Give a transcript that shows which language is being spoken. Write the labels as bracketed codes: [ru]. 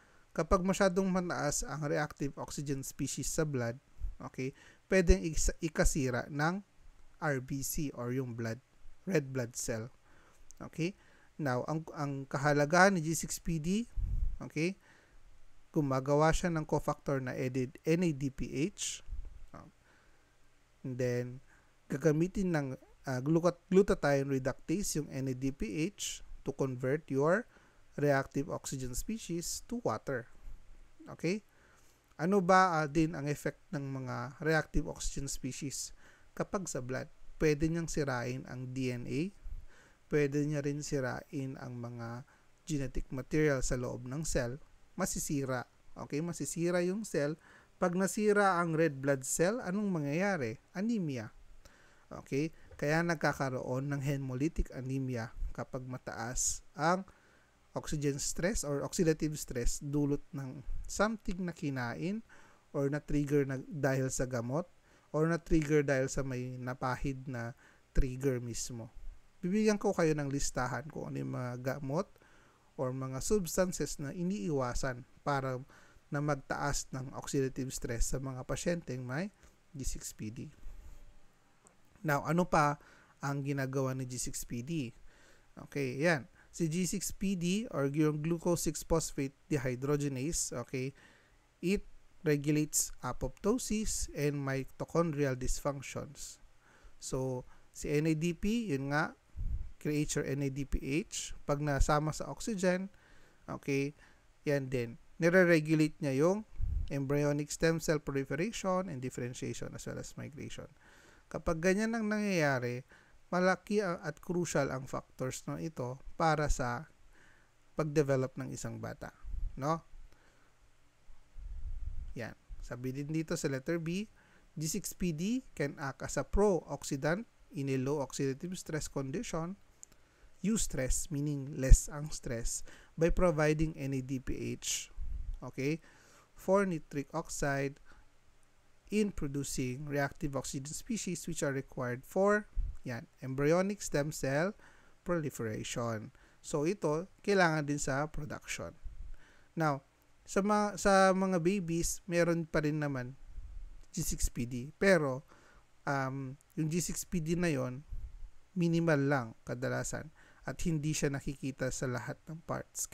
[tl] Kapag masyadong mataas ang reactive oxygen species sa blood, okay, pwedeng ikasira ng RBC or yung red blood cell. Okay? Now, ang kahalagahan ni G6PD, okay, gumagawa siya ng cofactor na NADPH. [en] And then, [tl] gagamitin ng [en] glutathione reductase, yung NADPH, to convert your reactive oxygen species to water. Okay? [tl] Ano ba din ang effect ng mga reactive oxygen species kapag sa blood? Pwede niyang sirain ang DNA, pwede niya rin sirain ang mga genetic material sa loob ng cell, masisira. Okay? Masisira yung cell. Pag nasira ang red blood cell, anong mangyayari? Anemia. Okay? Kaya nagkakaroon ng hemolytic anemia kapag mataas ang oxygen stress or oxidative stress dulot ng something na kinain or na-trigger dahil sa gamot or na-trigger dahil sa may napahid na trigger mismo. Bibigyan ko kayo ng listahan kung ano yung mga gamot or mga substances na iniiwasan para na magtaas ng oxidative stress sa mga pasyenteng may G6PD. Now, ano pa ang ginagawa ni G6PD? Okay, yan. [en] Si G6PD or yung glucose 6-phosphate dehydrogenase, okay, it regulates apoptosis and mitochondrial dysfunctions. [tl] So, si NADP, yun nga, creates your NADPH. Pag nasama sa oxygen, okay, yan din. Nire-regulate niya yung [en] embryonic stem cell proliferation and differentiation as well as migration. [tl] Kapag ganyan ang nangyayari, malaki at crucial ang factors no ito para sa pag-develop ng isang bata, no? Yan. Sabi din dito sa letter B, [en] G6PD can act as a pro-oxidant in a low oxidative stress condition. Eustress, [tl] meaning less ang stress, [en] by providing NADPH, okay, for nitric oxide in producing reactive oxygen species which are required for embryonic stem cell proliferation. [tl] So ito kailangan din sa production. Now, sa mga babies, meron pa rin naman G6PD, pero yung G6PD na yon minimal lang kadalasan at hindi siya nakikita sa lahat ng parts.